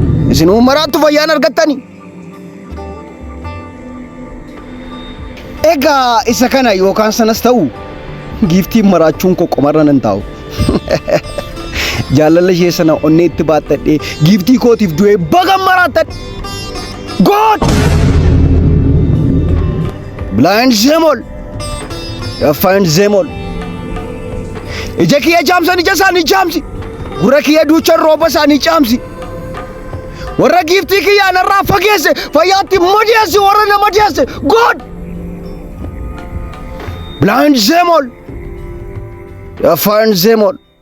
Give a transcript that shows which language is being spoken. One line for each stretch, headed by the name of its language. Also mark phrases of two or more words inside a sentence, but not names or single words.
Oromo: Isinuu maraattu fayyaan argattanii. Egaa isa kana yookaan sanas ta'u giftii maraachuun koo qomarra nan taa'u. Jaalala ishee sana onnee itti baattadhee giftii kootiif du'ee baga maraattadhe.
English: God! Blind them all. Define them all.
Oromo: Ija kiyya jaamsan ija isaanii jaamsi. Gurra kiyya duuchan rooba isaanii jaamsi. Warra giftii kiyya anarraa fageesse fayyaatti madeessi warra na madeesse.
English: God! Blind them all. Define them all.